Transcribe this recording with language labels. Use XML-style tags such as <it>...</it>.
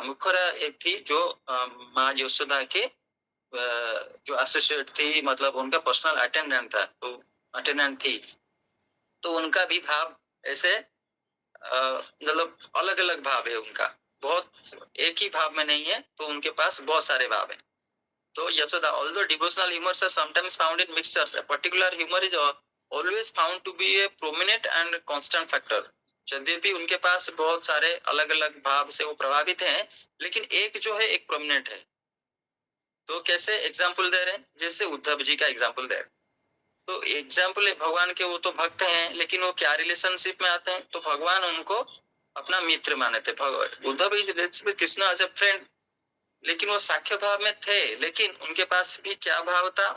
<hi>मुखरा एक थी जो माँ यशोदा के जो एसोसिएट थी, मतलब उनका पर्सनल अटेंडेंट था, तो अटेंडेंट थी. तो उनका भी भाव ऐसे मतलब अलग अलग भाव है उनका, बहुत एक ही भाव में नहीं है, तो उनके पास बहुत सारे भाव है. तो Yashoda,</hi> <en>although devotional humors are sometimes found in mixtures, a particular humor is always found to be a prominent and constant factor.</en> <hi>यद्यपि उनके पास बहुत सारे अलग अलग भाव से वो प्रभावित हैं, लेकिन एक जो है एक प्रोमिनेंट है। तो कैसे एग्जाम्पल दे रहे हैं? जैसे उद्धव जी का एग्जाम्पल दे रहे हैं। तो एग्जाम्पल है भगवान के, वो तो भक्त हैं, लेकिन वो क्या रिलेशनशिप में आते हैं? तो भगवान उनको अपना मित्र माने थे।</hi> <en>Uddhav is Krishna as a friend,</en> <hi>लेकिन वो साख्य भाव में थे, लेकिन उनके पास भी क्या भाव था?</hi>